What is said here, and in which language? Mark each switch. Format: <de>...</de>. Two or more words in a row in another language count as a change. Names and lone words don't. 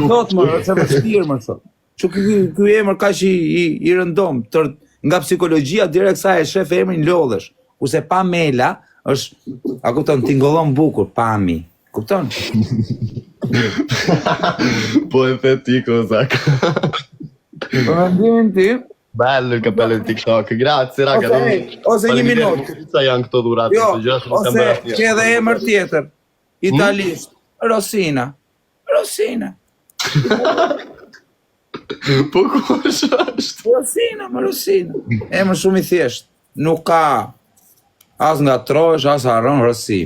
<sq>Ose thot më, ose më shtirë më thot. Që ky emër kaq i rëndom, nga psikologjia direkt sa e shef emrin lodhesh. Kurse Pamela është, a kupton, tingëllon bukur, Pami. Kupton? Po e the ti kozak. Po mendimin ti?</sq> <it>Bello il cappello di TikTok, grazie raga.</it> <sq>Ose 1 minutë. Sa janë këto dhuratë, ose ke edhe emër tjetër. Italisht, Rosina. Rosina. Po ku është? Rosina, më Rosina. Emër shumë i thjesht. Nuk ka as nga trosh, as harron Rosina.</sq>